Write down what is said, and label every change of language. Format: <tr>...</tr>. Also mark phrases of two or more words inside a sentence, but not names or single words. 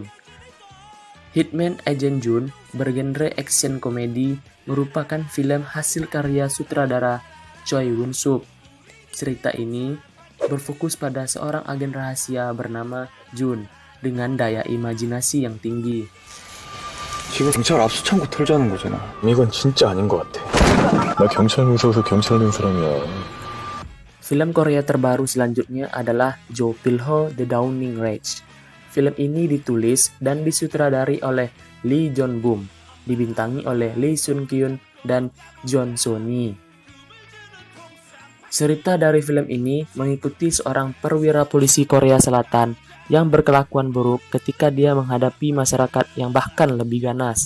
<id>Hitman Agent Jun bergenre action komedi merupakan film hasil karya sutradara Choi Won-suk. Cerita ini berfokus pada seorang agen rahasia bernama Jun dengan daya imajinasi yang tinggi.</id> <ko>지금 경찰 압수창고 털자는 거잖아. 이건 진짜 아닌 것 같아. 나 경찰 무서워서 경찰 된 사람이야.</ko> <id>Film Korea terbaru selanjutnya adalah Jo Pil-ho The Dawning Rage. Film ini ditulis dan disutradari oleh Lee Jon-bum, dibintangi oleh Lee Sun-kyun dan Jeon So-ni. Cerita dari film ini mengikuti seorang perwira polisi Korea Selatan yang berkelakuan buruk ketika dia menghadapi masyarakat yang bahkan lebih ganas.</id>